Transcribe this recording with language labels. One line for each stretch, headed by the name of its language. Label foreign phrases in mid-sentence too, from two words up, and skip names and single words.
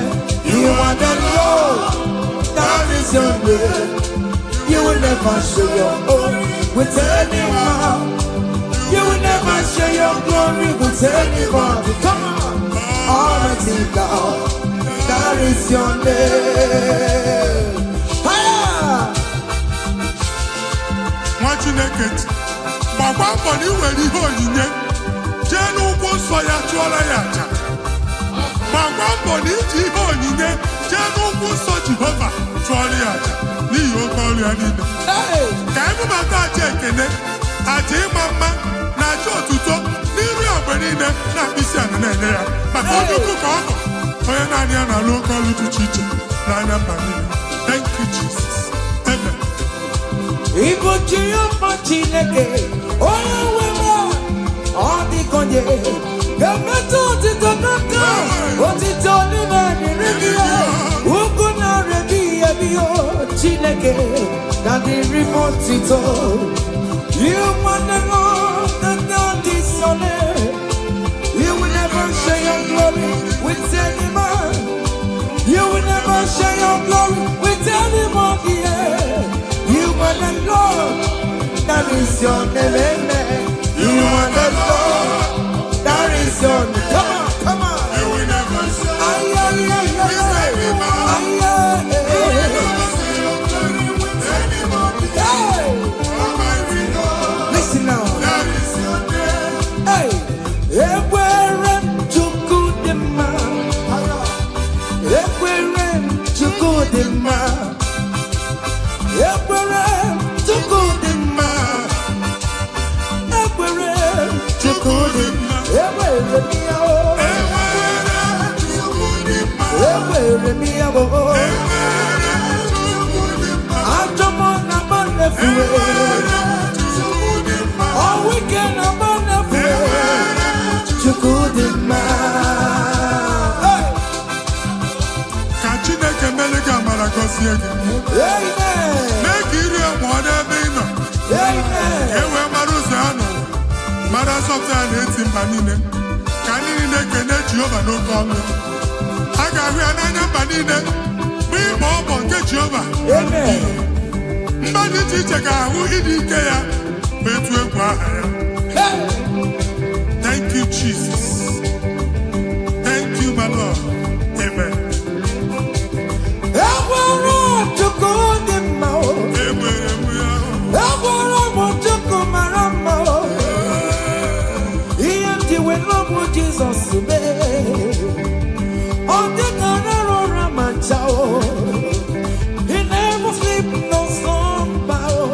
English: You are the Lord, that is your name. You will never share your glory with any man. You will never share your glory with anybody. Come on. Almighty God, that is your name.
Igbo: Nwa Chineke gbakwa mbọ na iwere ihe onyinye jee n'ugwu nsọ ya chụọrọ ya aja. Gbakwa mbọ na iji ihe onyinye jee n'ugwu nsọ Jehova chụọrọ ya aja n'ihi oke ọrụ ya niile. Ka emebata aja ekene, aja ịma mma na aja otuto n'iru ogbe niile na mkpịsị ala na-enye ya maka onye ukwu ka ọ nọ onye naanị ya na-alụ oke ọrụ dị iche iche n'anya mba niile.
English: Thank you, Jesus. Amen.
Igbo: Igbo Jehova Chineke onye nwere ọ dịkonye ga-emetụ otito n'aka otito n'ime dịrị gị ugwu na-arịa gị ebi Chineke na dịrị m otito.
English: You want the Lord that not is your name. You will never share your glory with any man. You will never share your glory with anybody. You are the Lord, that is your name. Amen. You are the Lord, that is your name. Come on, come on. You will never share with any man. You will never share your glory with anybody. Listen now. That is your name.
Igbo: Hey, ekwere Chukwu dị mma. Ekwere Chukwu dị mma. Ekwere Chukwu dị mma. Ekwere Chukwu dị mma. Ekwere m ya o. Ekwere m ya o. Ajọ m na m na-efuwe.
English: All weekend I'm on the floor.
Igbo: Chukwu dị mma. Ka Chineke mere gị amara gọzie gị. Amen. Mee ka iri enwe n'ebe ị nọ. Amen. nzọpụta ya na-eti mba niile ka ndị niile kene Jehova n'oke ọnụ. A ga-ahụ ya n'anya mba niile bụ ịbọ ọbọ nke Jehova. Mba dị iche iche ga-ahụ ịdị ike ya ma etu egwu aha ya.
English: Thank you, Jesus. Thank you, my Lord. Amen. Jesus, on the Canaro Manchao, he never sleep no slumber.